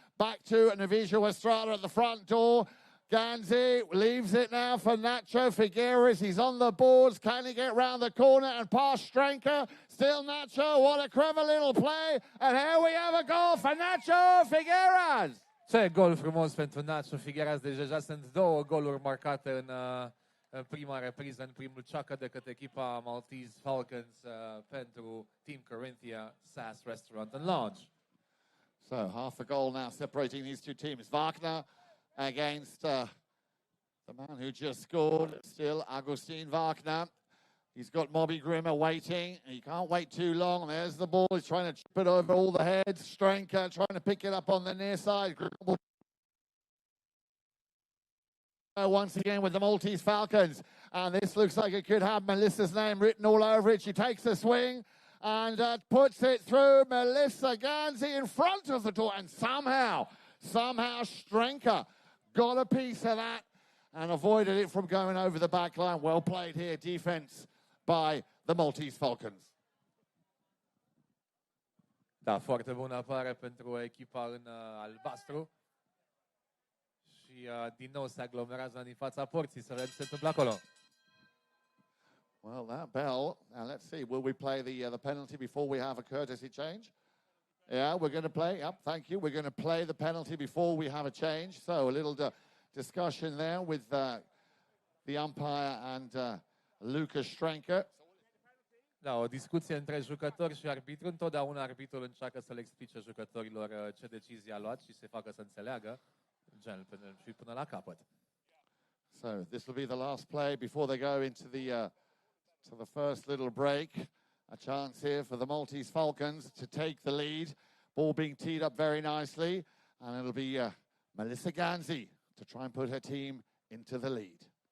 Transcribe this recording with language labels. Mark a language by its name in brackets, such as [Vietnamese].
[English] Back to Novicio Estrada at the front door. Ganzi leaves it now for Nacho Figueres. He's on the boards. Can he get round the corner and pass Strenker? Still Nacho. What a clever little play. And here we have a goal for Nacho Figueres. [Romanian] Ce gol frumos pentru Nacho Figueres. Deja sunt două goluri marcate în prima repriză, în primul ceacă de către echipa Maltese Falcons pentru Team Corinthia SAS Restaurant and Lounge. [English] So half a goal now separating these two teams. Wagner against the man who just scored, still Agustin Wagner. He's got Bobby Grimmer waiting. He can't wait too long. There's the ball. He's trying to chip it over all the heads. Strenker trying to pick it up on the near side. Once again with the Maltese Falcons. And this looks like it could have Melissa's name written all over it. She takes the swing and puts it through. Melissa Ganzi in front of the door. And somehow Strenker got a piece of that and avoided it from going over the back line. Well played here, defense by the Maltese Falcons. [Romanian] Da, foarte bună apărare pentru echipa în albastru. Și din nou se aglomerează din fața porții, să vedem ce se întâmplă acolo. [English] Well, that bell, and let's see, will we play the penalty before we have a courtesy change? Yeah, we're going to play. Yep, thank you. We're going to play the penalty before we have a change. So a little discussion there with the umpire and Lucas Strenker. [Romanian] Da, o discuție între jucători și arbitru. Întotdeauna arbitrul încearcă să le explice jucătorilor ce decizie a luat și să facă să înțeleagă și până la capăt. [English] So this will be the last play before they go into the first little break. A chance here for the Maltese Falcons to take the lead. Ball being teed up very nicely. And it'll be Melissa Ganzi to try and put her team into the lead.